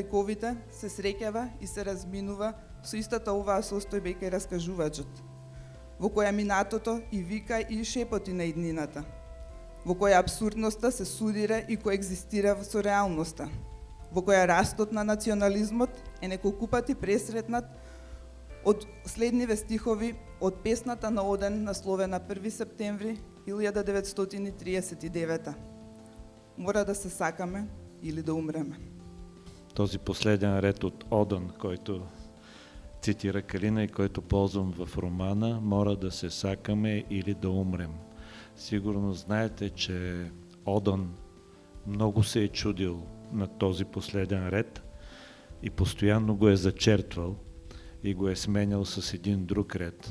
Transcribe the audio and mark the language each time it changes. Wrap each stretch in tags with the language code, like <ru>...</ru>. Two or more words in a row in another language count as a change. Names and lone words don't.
<mk>ликовите се среќава и се разминува со истата оваа состојба и кај раскажувачот, во која минатото и вика и шепоти на иднината, во која абсурдноста се судира и коегзистира со реалноста, во која растот на национализмот е неколку пати пресретнат од следниве стихови од песната на Оден насловена 1 септември 1939. Мора да се сакаме или да умреме.</mk> <bg>Този последен ред от Оден, който цитира Калина и който ползвам в романа,</bg> <mk>мора да се сакаме</mk> <bg>или да умрем. Сигурно знаете, че Оден много се е чудил на този последен ред и постоянно го е зачертвал и го е сменял с един друг ред.</bg>